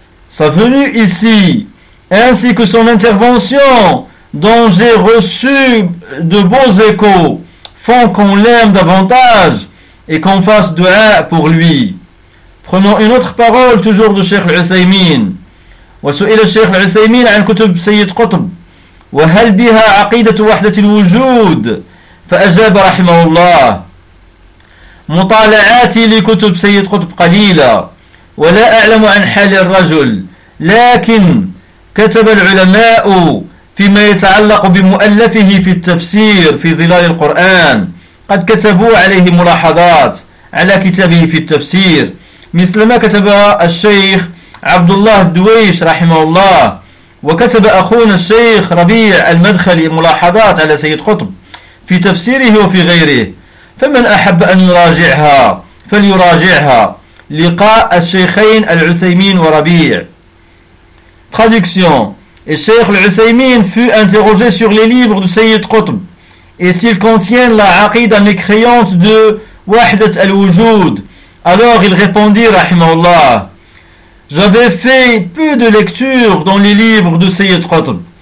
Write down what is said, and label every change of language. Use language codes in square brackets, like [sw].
[fr] Sa venue ici, ainsi que son intervention, dont j'ai reçu de beaux échos, font qu'on l'aime davantage et qu'on fasse dua pour lui. Prenons une autre parole toujours de Cheikh Al-Uthaymin. [ar] وسئل الشيخ العثيمين عن كتب سيد قطب وهل بها عقيدة وحدة الوجود فأجاب رحمه الله مطالعاتي لكتب سيد قطب قليلة ولا أعلم عن حال الرجل لكن كتب العلماء فيما يتعلق بمؤلفه في التفسير في ظلال القرآن قد كتبوا عليه ملاحظات على كتابه في التفسير مثل ما كتب الشيخ عبد الله الدويش رحمه الله وكتب أخونا الشيخ ربيع المدخلي ملاحظات على سيد قطب في تفسيره وفي غيره فمن أحب أن يراجعها فليراجعها لقاء الشيخين العثيمين وربيع. Traduction. [fr] الشيخ العثيمين fut interrogé sur les livres de سيد قطب et s'ils contiennent la aqida mécréante de وحدة الوجود. Alors il répondit [ar] رحمه الله [fr] j'avais fait peu de lectures dans les livres de Sayyid Qutb.